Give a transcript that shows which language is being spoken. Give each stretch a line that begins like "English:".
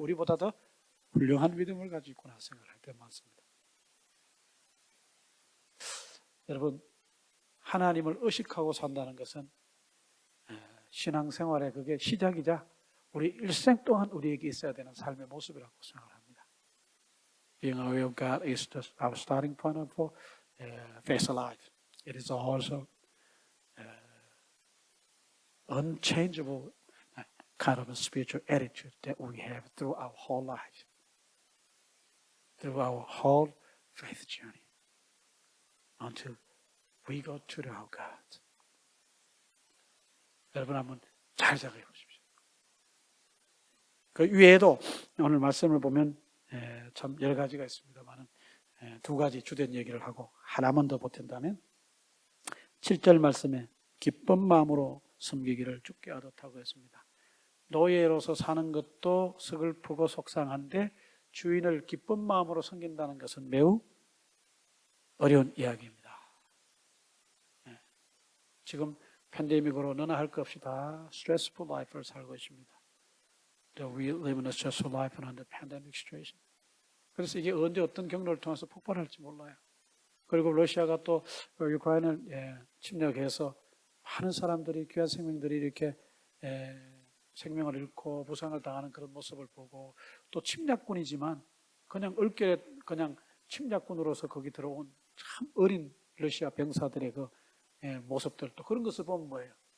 Korean: 우리보다 더 훌륭한 믿음을 가지고 있구나 생각할 때 많습니다. 여러분, 하나님을 의식하고 산다는 것은 신앙생활의 그게 시작이자 우리 일생 동안 우리에게 있어야 되는 삶의 모습이라고 생각을 합니다.
English: Being aware of God is our starting point of faith life. It is also unchangeable kind of a spiritual attitude that we have through our whole life, through our whole faith journey, until we go to our God.
Korean: 여러분 한번 잘 생각해 보십시오. 그 위에도 오늘 말씀을 보면 참 여러 가지가 있습니다만 두 가지 주된 얘기를 하고 하나만 더 보탠다면 7절 말씀에 기쁜 마음으로 섬기기를 주께 하듯하고 했습니다. 노예로서 사는 것도 서글프고 속상한데 주인을 기쁜 마음으로 섬긴다는 것은 매우 어려운 이야기입니다. 지금 팬데믹으로 너나 할 것 없이 다
English: stressful life
Korean: 를 살고 있습니다.
English: We live in a stressful life under pandemic situation.
Korean: 그래서 이게 언제 어떤 경로를 통해서 폭발할지 몰라요. 그리고 러시아가 또 우크라이나를 침략해서 많은 사람들이, 귀한 생명들이 이렇게 생명을 잃고 부상을 당하는 그런 모습을 보고 또 침략군이지만 그냥 얼결에 그냥 침략군으로서 거기 들어온 참 어린 러시아 병사들의 그 모습들 또 그런 것을 보면 뭐예요?